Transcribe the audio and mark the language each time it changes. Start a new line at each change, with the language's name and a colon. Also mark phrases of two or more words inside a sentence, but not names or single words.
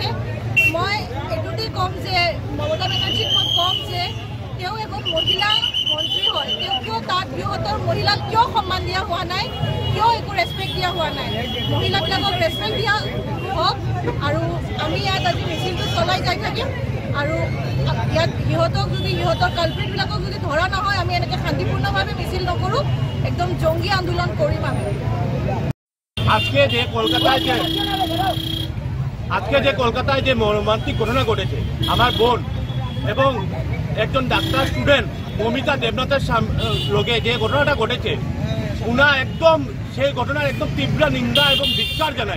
Assamese: মই এইটোতেই ক'ম যে মমতা বেনাৰ্জীক মই ক'ম যে তেওঁ এখন মহিলা মন্ত্ৰী হয়, তেওঁ কিয় তাত সিহঁতৰ মহিলাক কিয় সন্মান দিয়া হোৱা নাই, কিয় একো ৰেচপেক্ট দিয়া হোৱা নাই? মহিলাবিলাকক ৰেচপেক্ট দিয়া হওক। আৰু আমি ইয়াত আজি মিছিলটো চলাই যাই থাকিম। আৰু ইয়াত সিহঁতক যদি সিহঁতৰ কালপ্ৰিটবিলাকক যদি ধৰা নহয়, আমি এনেকৈ শান্তিপূৰ্ণভাৱে মিছিল নকৰোঁ, একদম জংগী আন্দোলন কৰিম আমি।
Bangla: আজকে যে কলকাতায় যে মর্মান্তিক ঘটনা ঘটেছে, আমার বোন এবং একজন ডাক্তার স্টুডেন্ট মমিতা দেবনাথের লগে যে ঘটনাটা ঘটেছে, উনা একদম সেই ঘটনার একদম তীব্র নিন্দা এবং ধিক্কার জানাই।